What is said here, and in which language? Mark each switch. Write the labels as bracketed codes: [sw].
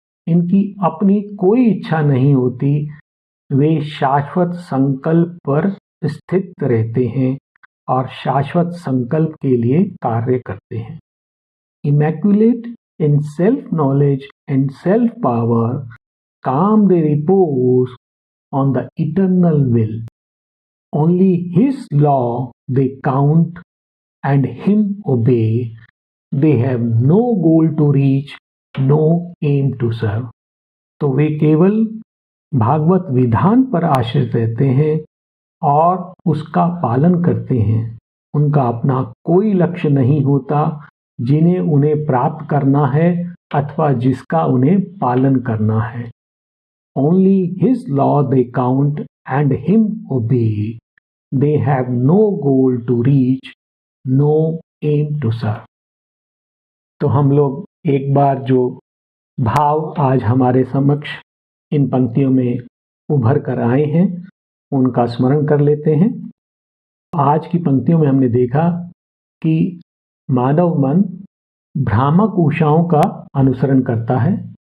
[hi] इनकी अपनी कोई इच्छा नहीं होती। वे शाश्वत संकल्प पर स्थित रहते हैं और शाश्वत संकल्प के लिए कार्य करते हैं। [en] Immaculate in self knowledge and self power, calm they repose on the eternal will. Only his law they count and him obey. They have no goal to reach, no aim to serve। [hi] तो वे केवल भागवत विधान पर आश्रित रहते हैं और उसका पालन करते हैं। उनका अपना कोई लक्ष्य नहीं होता जिन्हें उन्हें प्राप्त करना है अथवा जिसका उन्हें पालन करना है। [en] Only his law they count and him obey। They have no goal to reach, no aim to serve। [hi] तो हम लोग एक बार जो भाव आज हमारे समक्ष इन पंक्तियों में उभर कर आए हैं, उनका स्मरण कर लेते हैं। आज की पंक्तियों में हमने देखा कि मानव मन भ्रामक उषाओं का अनुसरण करता है।